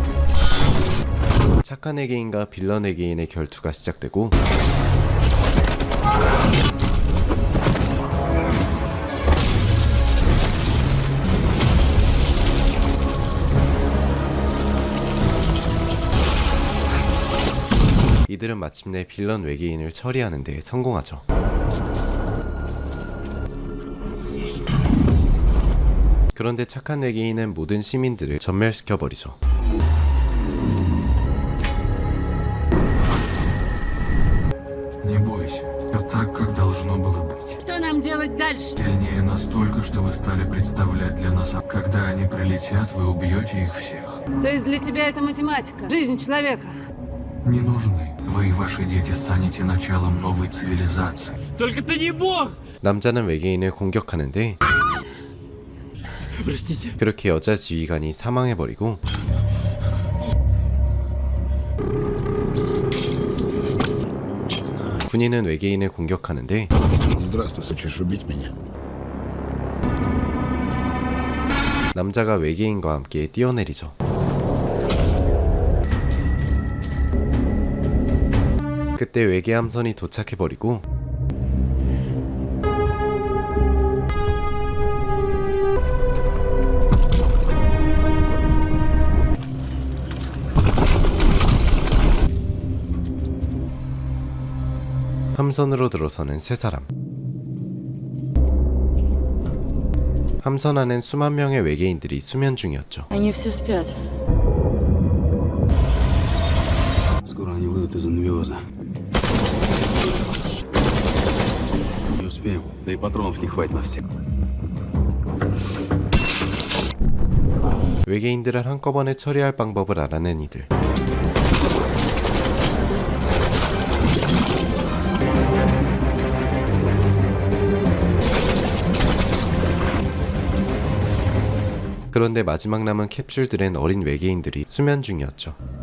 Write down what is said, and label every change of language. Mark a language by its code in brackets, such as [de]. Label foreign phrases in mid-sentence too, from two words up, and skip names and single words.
[ko] 착한 외계인과 빌런 외계인의 결투가 시작되고 이들은 마침내 빌런 외계인을 처리하는 데 성공하죠. 그런데 착한 외계인은 모든 시민들을 전멸시켜버리죠. [ru] Не бойся, все так, как должно было быть. Что нам делать дальше? Сильнее настолько, что вы стали представлять для нас, а когда они прилетят, вы убьете их всех. То есть для тебя это математика, жизнь человека? Не нужны. Вы и ваши дети станете началом новой цивилизации. Только ты не бог! [ko] 남자는 외계인을 공격하는데 [ru] Простите. [ko] 그렇게 여자 지휘관이 사망해버리고 군인은 외계인을 공격하는데 [ru] Здравствуй, хочешь убить меня? [ko] 남자가 외계인과 함께 뛰어내리죠. 그때 외계 함선이 도착해버리고 함선으로 들어서는 세 사람. 함선 안엔 수만 명의 외계인들이 수면 중이었죠. [ru] Они все спят. Скоро они выйдут из анабиоза. Не успеем, да и патронов не хватит на всех. [ko] 외계인들을 한꺼번에 처리할 방법을 알아낸 이들. 그런데 마지막 남은 캡슐들엔 어린 외계인들이 수면 중이었죠.